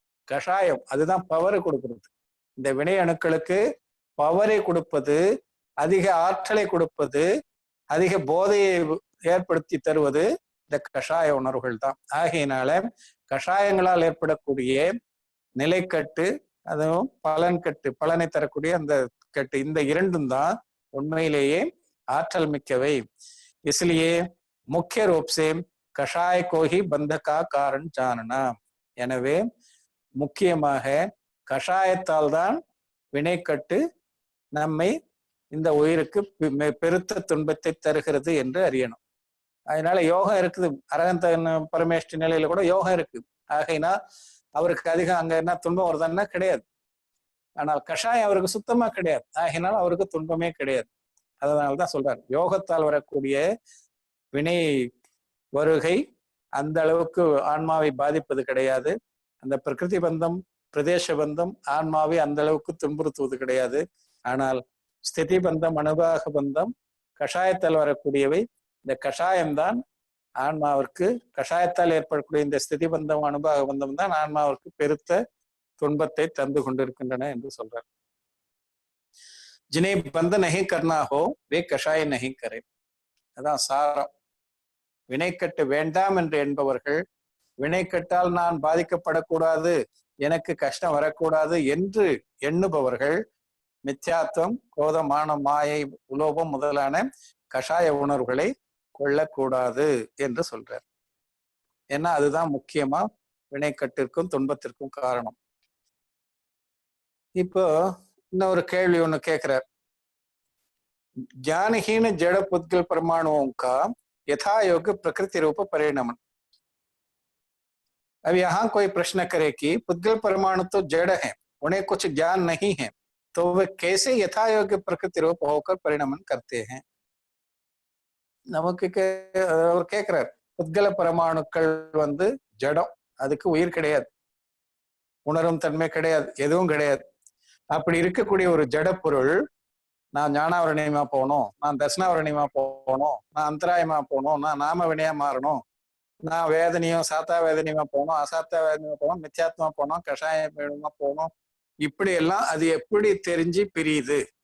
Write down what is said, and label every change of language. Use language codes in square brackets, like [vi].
[ta] கஷாயம் அதுதான் பவரை கொடுக்கிறது. இந்த வினை அணுக்களுக்கு பவரை கொடுப்பது, அதிக ஆற்றலை கொடுப்பது, அதிக போதையை ஏற்படுத்தி தருவது இந்த கஷாய உணர்வுகள் தான். ஆகையினால கஷாயங்களால் ஏற்படக்கூடிய நிலைக்கட்டு, அதுவும் பலன் கட்டு, பலனை தரக்கூடிய அந்த கட்டு, இந்த இரண்டும் தான் உண்மையிலேயே ஆற்றல் மிக்கவை. [hi] इसलिए मुख्य रूप से कषाय को ही बंध का कारण जानना. [ta] எனவே முக்கியமாக கஷாயத்தால் தான் வினைக்கட்டு நம்மை இந்த உயிருக்கு பெருத்த துன்பத்தை தருகிறது என்று அறியணும். அதனால யோகம் இருக்குது, அரகந்த பரமேஷ்டி நிலையில கூட யோகம் இருக்கு. ஆகைனா அவருக்கு அதிகம் அங்க என்ன துன்பம் வருதுன்னா கிடையாது. ஆனால் கஷாயம் அவருக்கு சுத்தமா கிடையாது, ஆகையினால அவருக்கு துன்பமே கிடையாது. அதனால்தான் சொல்றாரு, யோகத்தால் வரக்கூடிய வினை வருகை அந்த அளவுக்கு ஆன்மாவை பாதிப்பது கிடையாது. அந்த பிரகிருதி பந்தம் பிரதேச பந்தம் ஆன்மாவை அந்த அளவுக்கு துன்புறுத்துவது கிடையாது. ஆனால் ஸ்திதி பந்தம், அனுபாக பந்தம் கஷாயத்தால் வரக்கூடியவை. இந்த கஷாயம்தான் ஆன்மாவிற்கு, கஷாயத்தால் ஏற்படக்கூடிய இந்த ஸ்திதி பந்தம், அனுபாக பந்தம் தான் ஆன்மாவிற்கு பெருத்த துன்பத்தை தந்து கொண்டிருக்கின்றன என்று சொல்றார். [hi] जिन्हें बंद नहीं करना हो वे कषाय नहीं करे. [ta] அதான் சாரம். வினைக்கட்டு வேண்டாம் என்று என்பவர்கள், வினைக்கட்டால் நான் பாதிக்கப்படக்கூடாது, எனக்கு கஷ்டம் வரக்கூடாது என்று எண்ணுபவர்கள் மித்யாத்துவம், கோபம், மானம், மாயை, உலோபம் முதலான கஷாய உணர்வுகளை கொள்ளக்கூடாது என்று சொல்றார். ஏன்னா அதுதான் முக்கியமா வினைக்கட்டிற்கும் துன்பத்திற்கும் காரணம். இப்போ இன்னொரு கேள்வி ஒண்ணு கேட்கிறார். [hi] ज्ञानहीन जड़ पुद्गल परमाणुओं का यथा योग्य प्रकृति रूप परिणमन. अब यहाँ कोई प्रश्न करे कि पुद्गल परमाणु तो जड़ है, उन्हें कुछ ज्ञान नहीं है, तो वे कैसे यथा योग्य प्रकृति रूप होकर परिणमन करते हैं? [ta] நமக்கு அவர் கேட்கிறார், புத்கல பரமாணுக்கள் வந்து ஜடம், அதுக்கு உயிர் கிடையாது, உணரும் தன்மை கிடையாது, எதுவும் கிடையாது. அப்படி இருக்கக்கூடிய ஒரு ஜட பொருள், நான் ஞானாவரணியமா போகணும், நான் தர்சனாவரணியமா போகணும், நான் அந்தராயமா போகணும், நான் நாம வினையா மாறணும், நான் வேதனையும் சாத்தா வேதனையுமா போகணும், அசாத்தா வேதனையுமா போகணும், மித்யாத்மா போகணும், கஷாயமா போகணும், இப்படி எல்லாம் அது எப்படி தெரிஞ்சு பிரியுது?